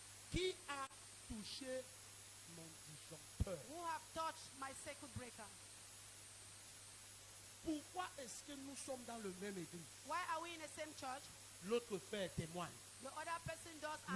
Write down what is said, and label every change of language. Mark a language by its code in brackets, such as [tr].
[fr] Qui a touché mon disjoncteur? [en] Who have touched my circuit breaker? [fr] Pourquoi est-ce que nous sommes dans le même église? [en] Why are we in the same church? [fr] L'autre frère témoigne. [en] The other person does and